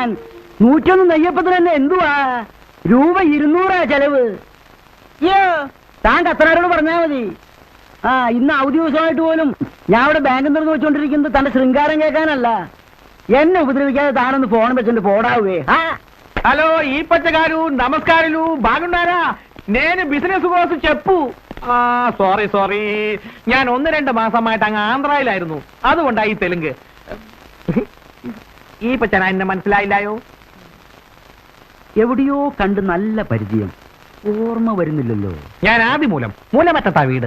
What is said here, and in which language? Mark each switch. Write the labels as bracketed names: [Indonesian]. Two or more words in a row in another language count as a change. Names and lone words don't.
[Malayalam] 101 നെയ്യപ്പത്തിന് തന്നെ എന്തുവാ രൂപ 200 ചെലവ്. താൻ കത്തനാരോട് പറഞ്ഞാൽ മതി. ഇന്ന് അവധി ദിവസമായിട്ട് പോലും ഞാൻ ഇവിടെ ബാങ്കിൽ തുറന്ന് വെച്ചോണ്ടിരിക്കുന്നത് തന്റെ ശൃംഗാരം കേൾക്കാനല്ല, എന്നെ ఉపద్రవిക്കാതെ താനൊന്ന് ഫോൺ വെച്ചിട്ട് പോടാവേ. [Telugu] హలో ఈ పచ్చగారు నమస్కారాలు బాగున్నారా? నేను బిజినెస్ కోసం చెప్పు. [Malayalam] സോറി ഞാൻ 1-2 മാസമായിട്ട് അങ്ങ് ആന്ധ്രയിലായിരുന്നു, അതുകൊണ്ടായി തെലുങ്ക്. ഈ പച്ചന എന്നെ മനസ്സിലായില്ലായോ? എവിടെയോ കണ്ട് നല്ല പരിചയം, ഓർമ്മ വരുന്നില്ലല്ലോ. ഞാൻ ആദിമൂലം, മൂലമറ്റത്താ വീട്.